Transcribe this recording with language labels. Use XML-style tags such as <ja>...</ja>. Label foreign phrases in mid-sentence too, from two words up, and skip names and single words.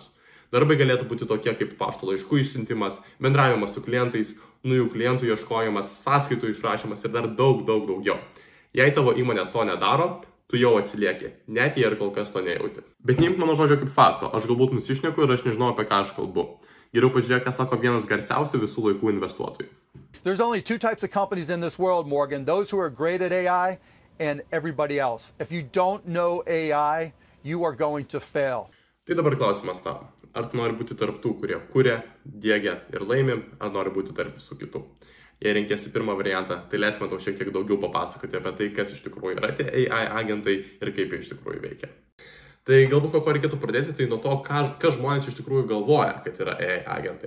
<lt>Darbai galėtų būti tokie kaip pašto laiškų išsiuntimas, bendravimas su klientais, naujų klientų ieškojimas, sąskaitų išrašymas ir dar daug daugiau. Jei tavo įmonė to nedaro, tu jau atsilieki, net jei ir kol kas to nejauti. Bet neimk mano žodžio kaip fakto, aš galbūt nusišneku ir aš nežinau, apie ką aš kalbu. Geriau pažiūrėk, ką sako vienas garsiausių visų laikų investuotojų.</lt> <en>There's only 2 types of companies in this world, Morgan. Those who are great at AI and everybody else. If you don't know AI, you are going to fail.</en> <lt>Tai dabar klausimas tau. Ar tu nori būti tarp tų, kurie kuria, diegia ir laimi, ar nori būti tarp visų kitų? Jei renkėsi pirmą variantą, tai leisime tau šiek tiek daugiau papasakoti apie tai, kas iš tikrųjų yra tie AI agentai ir kaip jie iš tikrųjų veikia. Tai galbūt ko reikėtų pradėti, tai nuo to, ką žmonės iš tikrųjų galvoja, kad yra AI agentai.</lt>